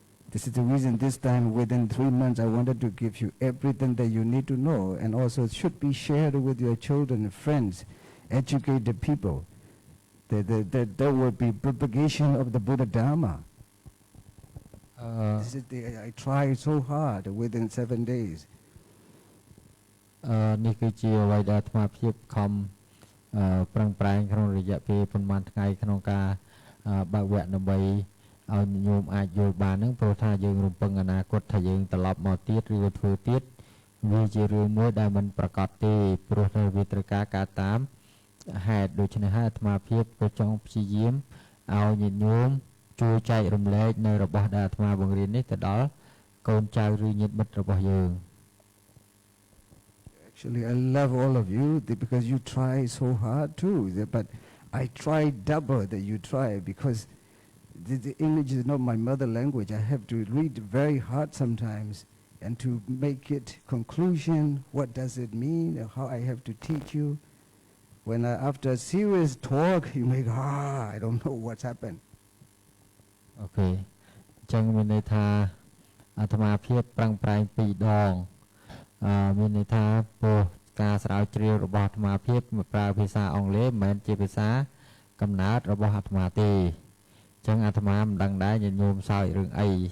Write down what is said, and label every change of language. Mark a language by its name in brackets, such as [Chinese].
[English] This is the reason this time within 3 months I wanted to give you everything that you need to know, and also it should be shared with your children and friends, educate the people. There will be propagation of the Buddha Dharma. This is I tried so hard within 7 days. [Khmer] នេះគឺជាអ្វីដែលអាត្មាភាពខំប្រឹងប្រែងក្នុងរយៈពេលប្រហែលថ្ងៃក្នុងការបើកវគ្គដើម្បីឲ្យញោមអាចយល់បានហ្នឹងព្រោះថាយើងរំពឹងអនាគតថាយើងត្រឡប់មកទៀតឬក៏ធ្វើទៀតវាជារឿងមួយដែលមិនប្រកបទេព្រោះតែវាត្រូវការការតាមហេតុដូច្នេះហើយអាត្មាភាពក៏ចង់ព្យាយាមឲ្យញាតិញោមជួយចែករំលែកនៅរបស់ដែលអាត្មាបង្រៀននេះទៅដល់កូនចៅឬញាតិមិត្តរបស់យើង [English] Actually, I love all of you because you try so hard too. But I try double that you try because the English is not my mother language. I have to read very hard sometimes and to make it conclusion. What does it mean? How I have to teach you. When after a serious talk, you make I don't know what's happened. Okay. [Khmer] អញ្ចឹងមានន័យថាអាត្មាភាពប្រឹងប្រែង2ដង មានន័យថាព្រោះការស្រាវជ្រាវរបស់អាត្មាភាពមកប្រើភាសាអង់គ្លេសមិនមែនជាភាសាកំណើតរបស់អាត្មាទេអញ្ចឹងអាត្មាមិនដឹងដែរញាតិញោមសើចរឿងអី